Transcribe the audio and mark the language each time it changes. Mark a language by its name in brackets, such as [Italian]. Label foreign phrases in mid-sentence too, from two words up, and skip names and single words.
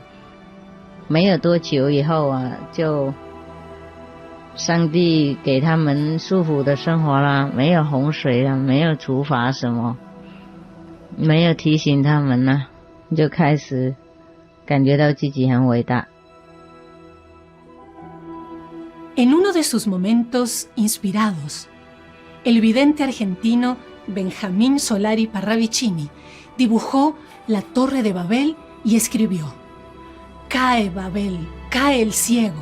[Chinese] 没有多久以后啊，就上帝给他们舒服的生活啦，没有洪水啦，没有处罚什么，没有提醒他们啦，就开始感觉到自己很伟大。 [Spanish] En uno de sus momentos inspirados, el vidente argentino Benjamín Solari Parravicini dibujó la Torre de Babel y escribió: «Cae Babel, cae el ciego».